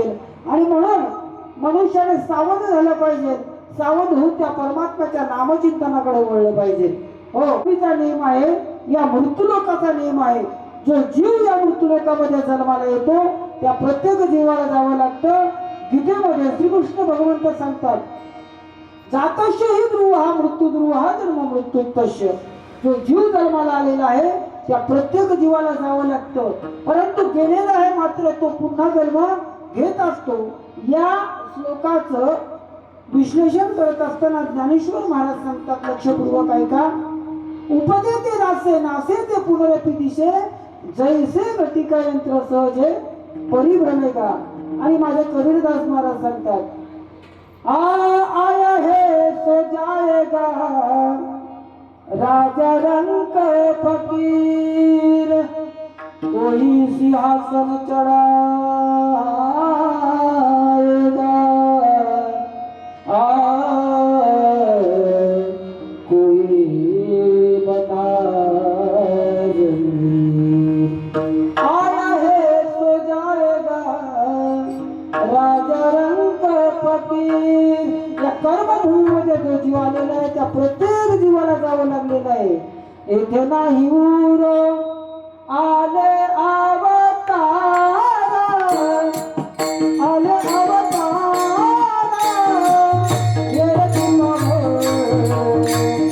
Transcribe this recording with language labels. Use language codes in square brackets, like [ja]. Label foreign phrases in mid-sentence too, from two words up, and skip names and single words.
[mr] आणि म्हणून मनुष्याने सावध झालं पाहिजे. सावध होऊन त्या परमात्म्याच्या नामचिंतनाकडे वळलं पाहिजे. हो, चा नियम आहे, या मृत्यूलोकाचा नियम आहे. जो जीव या मृत्यूलोकामध्ये जन्माला येतो त्या प्रत्येक जीवाला जावं लागतं. गीतेमध्ये श्रीकृष्ण भगवंत सांगतात, [sa] जातस्य हि ध्रुव मृत्यू ध्रुव जन्म मृत्यू तस्य. [mr] जो जीव जन्माला आलेला आहे त्या प्रत्येक जीवाला जावं लागतं. परंतु गेलेला आहे मात्र तो पुन्हा जन्म घेत असतो. या श्लोकाचं विश्लेषण करत असताना ज्ञानेश्वर महाराज सांगतात, लक्षपूर्वक ऐका. उपदेते नासे नासे ते पुनरपि दिशे, जैसे घटिका यंत्र सहजे परिभ्रमेगा. आणि माझे कबीरदास महाराज सांगतात, [hi] आया है सो जाएगा राजा रंग फकीर, कोई सिंहासन चढ़ाएगा, कोई बता आया है सो जाएगा राजा रंग फकीर. [mr] या कर्मभूमीमध्ये जो जीव आलेला आहे त्या प्रत्येक जीवाला जावं लागलेलं आहे. येथे नाही उर आले अवतार, आले अवतार, [hi] ये तुम हो